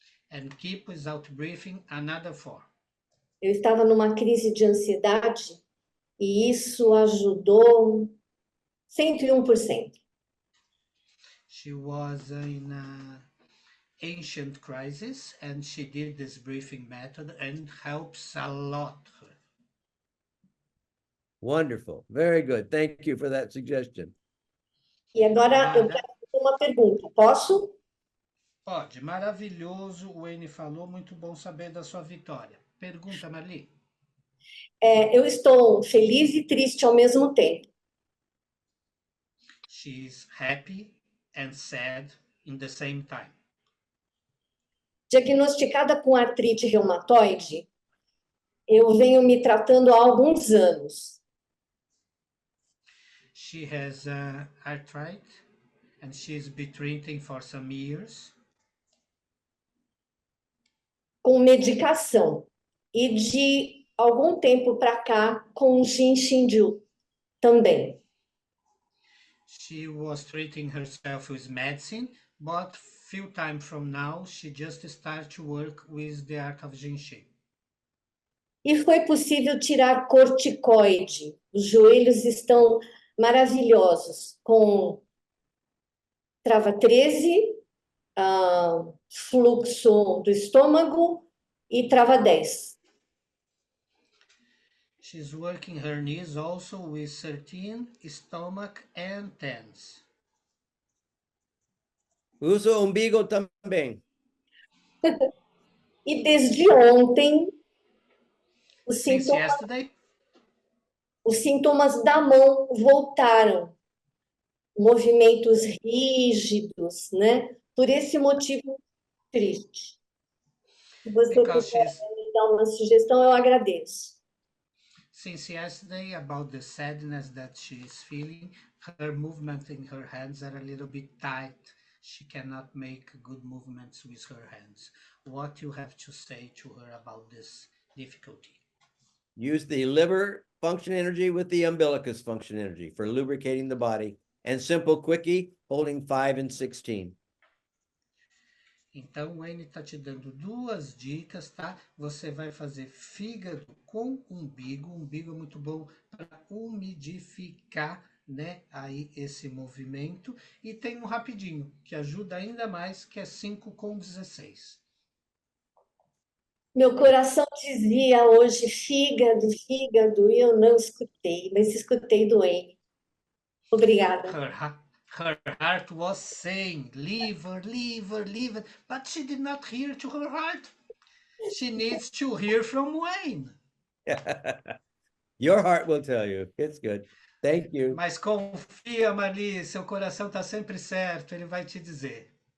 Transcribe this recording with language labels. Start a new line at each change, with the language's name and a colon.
English: And keep without breathing another 4.
Portuguese: Eu estava numa crise de ansiedade e isso ajudou 101%.
English: She was in an ancient crisis and she did this breathing method and helps a lot her. Wonderful. Very good. Thank you for that suggestion.
Portuguese: E agora eu quero fazer uma pergunta. Posso? Pode. Maravilhoso. O Wayne falou. Muito bom saber da sua vitória. Pergunta, Marli. Eu estou feliz e triste ao mesmo tempo.
English: She's happy and sad in the same time.
Portuguese: Diagnosticada com artrite reumatoide, eu venho me tratando há alguns anos.
English: She has arthritis and she's been treating for some years.
Portuguese: Com medicação. E de algum tempo para cá, com Jinshinju também.
English: She was treating herself with medicine, but few time from now, she just started to work with the art of Jinshin.
Portuguese: E foi possível tirar corticoide. Os joelhos estão maravilhosos, com trava 13, fluxo do estômago e trava 10.
English: She's working her knees also with 13, stomach and 10s.
Portuguese: Usa o umbigo também. E desde ontem,
English: Since yesterday?
Portuguese: os sintomas da mão voltaram. Movimentos rígidos, né? Por esse motivo triste. Se você
English: Because
Portuguese: puder
English: she's
Portuguese: me dar uma sugestão, eu agradeço.
English: since yesterday about the sadness that she is feeling, her movement in her hands are a little bit tight. She cannot make good movements with her hands. What you have to say to her about this difficulty? Use the liver function energy with the umbilicus function energy for lubricating the body. And simple quickie, holding 5 and 16.
Portuguese: Então, o Wayne está te dando duas dicas, tá? Você vai fazer fígado com umbigo. Umbigo é muito bom para umidificar, né? Aí esse movimento. E tem um rapidinho, que ajuda ainda mais, que é 5 com 16. Meu coração dizia hoje fígado, fígado, e eu não escutei, mas escutei do Wayne. Obrigada.
English: Her heart was saying, liver, liver, liver, but she did not hear to her heart. She needs to hear from Wayne. Your heart will tell you. It's good. Thank you.
Portuguese: Mas confia, Marli, seu coração está sempre certo, ele vai te dizer.